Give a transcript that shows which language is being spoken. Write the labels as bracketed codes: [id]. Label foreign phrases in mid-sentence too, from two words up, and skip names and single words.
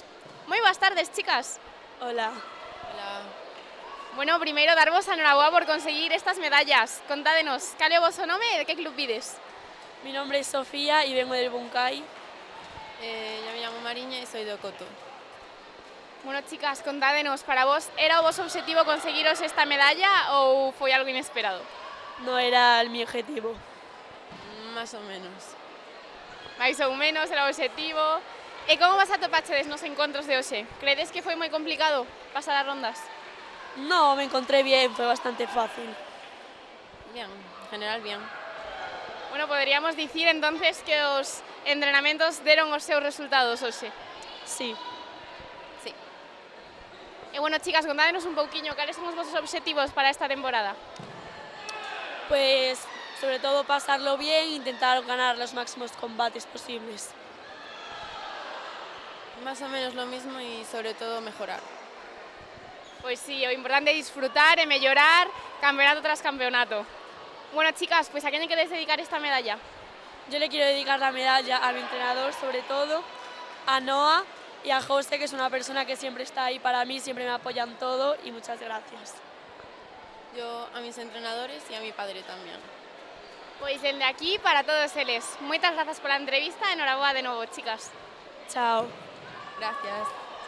[gl] Moi boas tardes, chicas. [es] Hola. Hola. [gl] Bueno, primeiro darvos a enhoraboa por conseguir estas medallas. Contádenos, cal é o voso nome e de que club vides? [es] Mi nombre es Sofía y vengo del Bunkai. Yo me llamo Mariña y soy de Ocoto. [gl] Bueno, chicas, contádenos, para vos era o voso objetivo conseguiros esta medalla ou foi algo inesperado? [es] No era mi objetivo. Más o menos. [gl] Mais ou menos era o objetivo. E como vas atopachedes nos encontros de hoxe? Credes que foi moi complicado pasar as rondas? [es] No, me encontré bien, fue bastante fácil. Bien, en general bien. [gl] Bueno, poderíamos dicir entonces que os entrenamentos deron os seus resultados hoxe. [es] Sí. Sí. [gl] E bueno, chicas, contádenos un pouquiño cales son os vosos obxectivos para esta temporada. [es] Pues sobre todo pasarlo bien e intentar ganar los máximos combates posibles. Más o menos lo mismo y sobre todo mejorar. [gl] Pois sí, o importante é disfrutar e mellorar campeonato tras campeonato. Bueno, chicas, pois a quen lle queredes dedicar esta medalla? [es] Yo le quiero dedicar la medalla a mi entrenador, sobre todo, a Noah y a José, que es una persona que siempre está ahí para mí, siempre me apoyan todo y muchas gracias. Yo a mis entrenadores y a mi padre también. [gl] Pois dende aquí para todos eles. Moitas grazas pola entrevista e enhoraboa de novo, chicas. [es] Chao. Gracias.